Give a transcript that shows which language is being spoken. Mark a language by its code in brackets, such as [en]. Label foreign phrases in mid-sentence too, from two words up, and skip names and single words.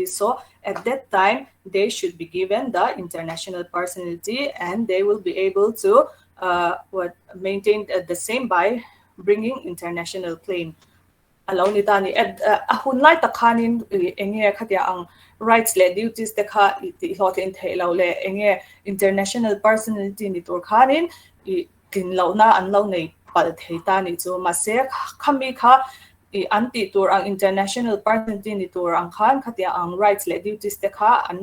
[en] So at that time, they should be given the international personality, and they will be able to maintain the same by bringing international claim. [lus] Allow ni tani ahun lai takhanin enge khatia ang rights le duties te kha ti hot in thelo le enge [en] international personality [lus] ni tur khanin tin lo na an lo nei pal thei ta ni chu ma se khami kha anti tur ang [en] international personality [lus] ni tur ang khan khatia ang rights le duties te kha an